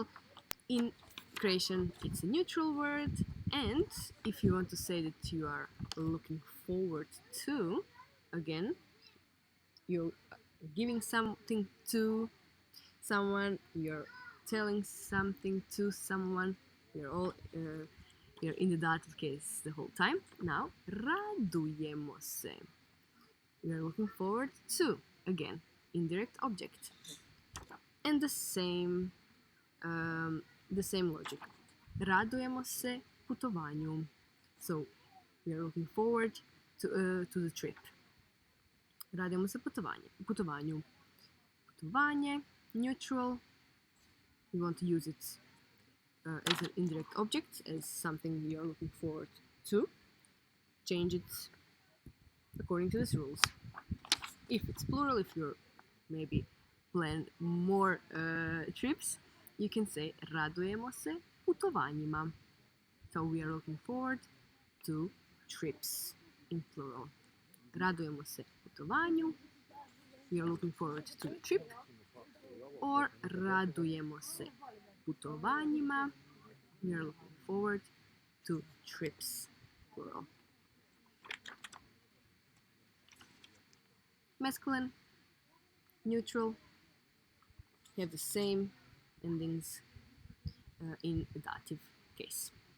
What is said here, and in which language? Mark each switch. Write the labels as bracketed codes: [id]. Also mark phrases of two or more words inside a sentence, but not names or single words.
[en] In Croatian, it's a neutral word, and if you want to say that you are looking forward to, again, you're giving something to someone, you're telling something to someone, you're in the dative case the whole time. Now, [hr] radujemo se. [en] We are looking forward to, again, indirect object. And the same logic. [hr] Radujemo se putovanju. [en] So, we are looking forward to the trip. [hr] Radujemo se putovanju. Putovanje, [en] neutral. We want to use it as an indirect object, as something you're looking forward to. Change it according to these rules. If it's plural, if you're maybe plan more trips, you can say [hr] radujemo se putovanjima. [en] So we are looking forward to trips in plural. [hr] Radujemo se putovanju. [en] We are looking forward to the trip. [hr] Or radujemo se putovanjima. [en] We are looking forward to trips, plural. Masculine, neutral, have the same endings in the dative case.